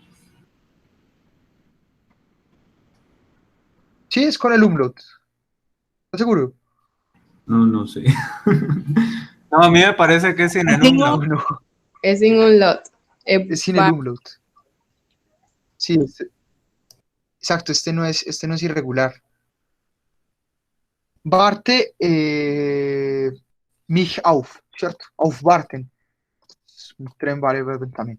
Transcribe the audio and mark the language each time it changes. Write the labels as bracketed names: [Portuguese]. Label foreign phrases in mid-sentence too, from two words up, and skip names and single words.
[Spanish] Sí, es con el umlaut. ¿Estás seguro? No, no sé. No, a mí me parece que es sin el No, umlaut. no. Es sin un lot. Es sin el umlaut. Sí, exacto, este no es irregular. [German] Warte mich auf, [Spanish] ¿cierto? Aufwarten. Es un tren vale verbo también.